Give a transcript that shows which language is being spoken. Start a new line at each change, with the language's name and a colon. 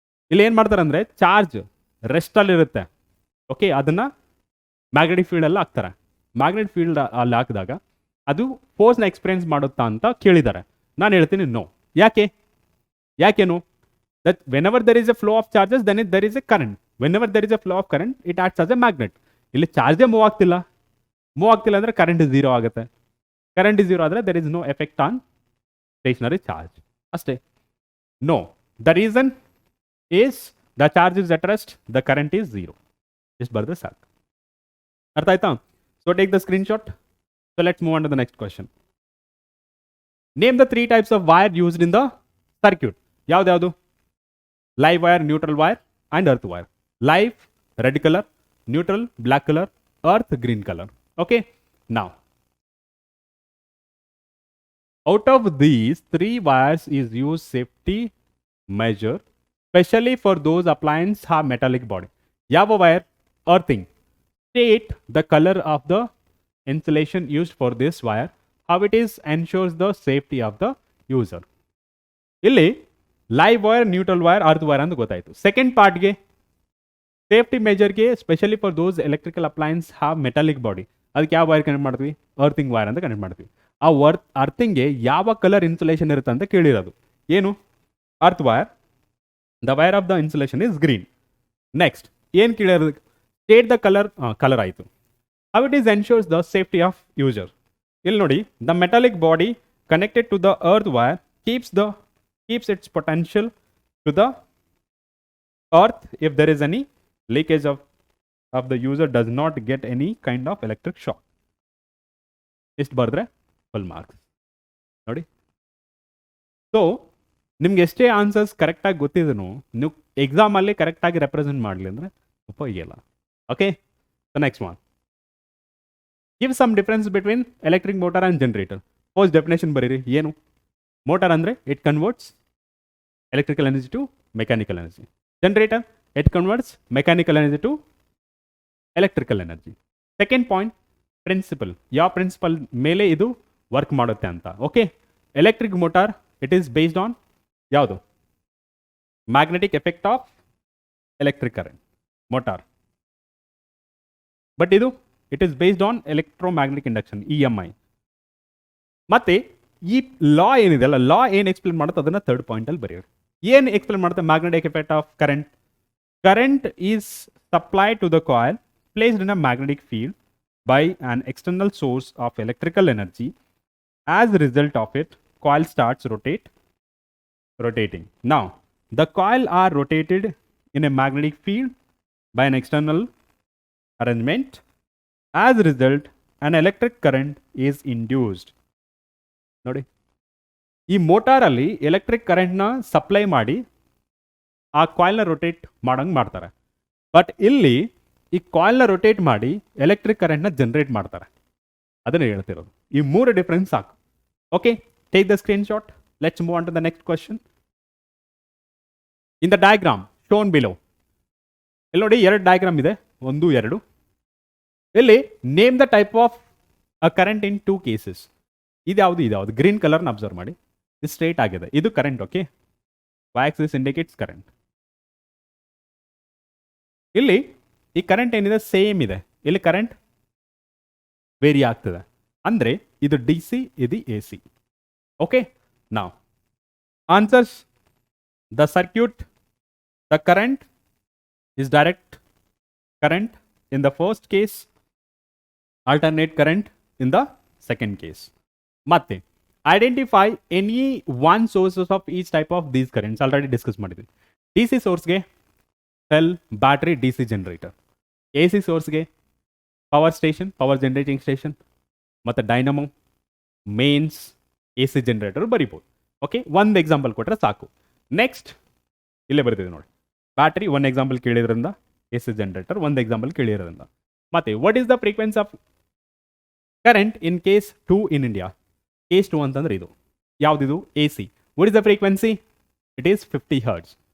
Kannada: ಇಲ್ಲಿ ಏನು ಮಾಡ್ತಾರೆ ಅಂದರೆ, ಚಾರ್ಜ್ ರೆಸ್ಟಲ್ಲಿ ಇರುತ್ತೆ. ಓಕೆ, ಅದನ್ನು ಮ್ಯಾಗ್ನೆಟಿಕ್ ಫೀಲ್ಡಲ್ಲಿ ಹಾಕ್ತಾರೆ. ಮ್ಯಾಗ್ನೆಟಿಕ್ ಫೀಲ್ಡ್ ಅಲ್ಲಿ ಹಾಕಿದಾಗ ಅದು ಫೋರ್ಸ್ನ ಎಕ್ಸ್ಪೀರಿಯನ್ಸ್ ಮಾಡುತ್ತಾ ಅಂತ ಕೇಳಿದ್ದಾರೆ. ನಾನು ಹೇಳ್ತೀನಿ ನೋ. ಯಾಕೆ no?
English: that whenever there is a flow of charges, then there is a current. Whenever there is a flow of current, it acts as a magnet.
Kannada: ಇಲ್ಲಿ ಚಾರ್ಜೇ ಮೂವ್ ಆಗ್ತಿಲ್ಲ ಅಂದರೆ ಕರೆಂಟ್ 0 ಆಗುತ್ತೆ. ಕರೆಂಟ್ 0 ಆದರೆ
English: there is no effect on stationary charge.
Kannada: ಅಷ್ಟೇ.
English: No, the reason is the charge is at rest, the current is 0.
Kannada: ಇಷ್ಟು ಬರೆದ್ರೆ ಸಾಕು. ಅರ್ಥ ಆಯ್ತಾ?
English: So take the screenshot. So let's move on to the next question. Name the 3 types of wire used in the circuit.
Kannada: ಯಾವ್ದು?
English: Live wire, neutral wire and earth wire. Live, red color; neutral, black color; earth, green color. Okay, now out of these 3 wires is used safety measure, especially for those appliances have metallic body.
Kannada: ಯಾವ wire?
English: Earthing. State the color of the insulation used for this wire. How it is ensures the safety of the user.
Kannada: ಇಲ್ಲಿ live wire, neutral wire, earth wire ಅಂತ ಗೊತ್ತಾಯಿತು. Second ಪಾರ್ಟ್ಗೆ safety ಮೆಜರ್ಗೆ
English: specially for those electrical appliances have metallic body,
Kannada: ಅದಕ್ಕೆ ಯಾವ wire connect ಮಾಡ್ತೀವಿ? Earthing wire ಅಂತ connect ಮಾಡ್ತೀವಿ. ಆ ಅರ್ಥಿಂಗ್ಗೆ ಯಾವ ಕಲರ್ ಇನ್ಸುಲೇಷನ್ ಇರುತ್ತೆ ಅಂತ ಕೇಳಿರೋದು. ಏನು?
English: Earth wire. The wire of the insulation is green.
Kannada: Next ಏನು ಕೇಳಿರೋದು?
English: state the colour
Kannada: ಆಯಿತು.
English: How it is ensures the safety of user.
Kannada: ಇಲ್ಲಿ ನೋಡಿ,
English: The metallic body connected to the earth wire keeps its potential to the earth if there is any leakage of the user does not get any kind of electric shock.
Kannada: ಇಷ್ಟು ಬರೆದ್ರೆ full marks ನೋಡಿ. So ನಿಮ್ಗೆ ಎಷ್ಟೇ answers ಕರೆಕ್ಟಾಗಿ ಗೊತ್ತಿದ್ರು ನೀವು ಎಕ್ಸಾಮಲ್ಲಿ ಕರೆಕ್ಟಾಗಿ ರೆಪ್ರೆಸೆಂಟ್ ಮಾಡಲಿ ಅಂದರೆ ಉಪಯೋಗಿಲ್ಲ.
English: Okay, so next one, give some difference between electric motor and generator.
Kannada: First definition ಬರೀರಿ. ಏನು?
English: Motor ಅಂದರೆ it converts electrical energy to mechanical energy. Generator, it converts mechanical energy to electrical energy. Second point, principle.
Kannada: ಯಾವ principal ಮೇಲೆ ಇದು work ಮಾಡುತ್ತೆ ಅಂತ. Okay, electric motor
English: it is based on
Kannada: ಯಾವುದು?
English: Magnetic effect of electric current motor. But ಇದು it is based on electromagnetic induction, EMI.
Kannada: ಮತ್ತೆ ಈ ಲಾ ಏನಿದೆ ಅಲ್ಲ, ಲಾ ಏನು ಎಕ್ಸ್ಪ್ಲೇನ್ ಮಾಡುತ್ತೆ ಅದನ್ನು ಥರ್ಡ್ ಪಾಯಿಂಟಲ್ಲಿ ಬರೆಯೋರು. ಏನು ಎಕ್ಸ್ಪ್ಲೇನ್ ಮಾಡುತ್ತೆ?
English: Magnetic effect of current. Current is supplied to the coil placed in a magnetic field by an external source of electrical energy. As a result of it, coil starts rotating. Now, the coil are rotated in a magnetic field by an external arrangement. As a result, an electric current is induced.
Kannada: ನೋಡಿ, ಈ ಮೋಟಾರಲ್ಲಿ electric ಕರೆಂಟ್ನ supply ಮಾಡಿ ಆ ಕಾಯಿಲ್ನ rotate ಮಾಡಂಗೆ ಮಾಡ್ತಾರೆ. But ಇಲ್ಲಿ ಈ ಕಾಯಿಲ್ನ rotate ಮಾಡಿ electric ಕರೆಂಟ್ನ ಜನರೇಟ್ ಮಾಡ್ತಾರೆ. ಅದನ್ನು ಹೇಳ್ತಿರೋದು. ಈ 3 ಡಿಫರೆನ್ಸ್ ಸಾಕು. Okay,
English: Take the screen shot. Let's move on to the next question. In the diagram shown below,
Kannada: ಇಲ್ಲಿ ನೋಡಿ 2 ಡಯಾಗ್ರಾಮ್ ಇದೆ,
English: 1, 2. ಇಲ್ಲಿ name the type of a current in 2 cases.
Kannada: ಇದ್ಯಾವುದು ಗ್ರೀನ್ ಕಲರ್ನ ಅಬ್ಸರ್ವ್ ಮಾಡಿ. ಇದು ಸ್ಟ್ರೇಟ್ ಆಗಿದೆ, ಇದು current.
English: Okay, y-axis indicates current.
Kannada: ಇಲ್ಲಿ ಈ ಕರೆಂಟ್ ಏನಿದೆ ಸೇಮ್ ಇದೆ, ಇಲ್ಲಿ ಕರೆಂಟ್ ವೇರಿ ಆಗ್ತದೆ. ಅಂದ್ರೆ ಇದು ಡಿ ಸಿ, ಇದು ಎ ಸಿ.
English: Okay, ನಾವು answers the circuit, the current is direct current in the first case, alternate current in the second case. Matte identify any one sources of each type of these currents. Already discuss ಮಾಡಿದ್ವಿ. DC source ಗೆ cell, battery, DC generator. AC source ಗೆ power station, power generating station, ಮತ್ತೆ dynamo, mains, AC generator ಬರಿಬಹುದು.
Kannada: Okay, ಒಂದು example ಕೊಟ್ಟರೆ ಸಾಕು. Next ಇಲ್ಲೇ ಬರ್ತಿದೆ ನೋಡಿ, ಬ್ಯಾಟ್ರಿ ಒಂದು ಎಕ್ಸಾಂಪಲ್ ಕೇಳಿದ್ರಿಂದ, ಎ ಸಿ ಜನರೇಟರ್ ಒಂದು ಎಕ್ಸಾಂಪಲ್ ಕೇಳಿರೋದ್ರಿಂದ.
English: ಮತ್ತೆ what is the frequency of current in case 2 in India?
Kannada: Case 2 ಅಂತಂದ್ರೆ ಇದು ಯಾವುದಿದು?
English: A C. What is the frequency? It is 50 hertz.